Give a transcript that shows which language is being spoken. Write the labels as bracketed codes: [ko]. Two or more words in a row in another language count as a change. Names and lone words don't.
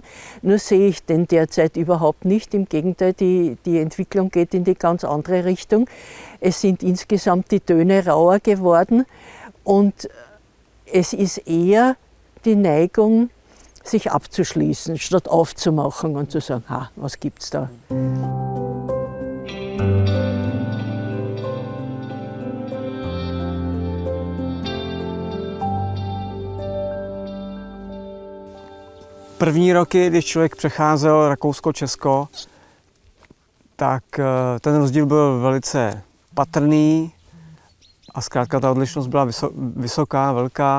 [de] Nur sehe ich den derzeit überhaupt nicht. Im Gegenteil, die Entwicklung geht in die ganz andere Richtung. Es sind insgesamt die Töne rauer geworden und es ist eher die Neigung, sich abzuschließen, statt aufzumachen und zu sagen, ha, was gibt's da? [cs] První roky, když člověk přecházel Rakousko-Česko, tak ten rozdíl byl velice patrný a zkrátka ta odlišnost byla vysoká, velká.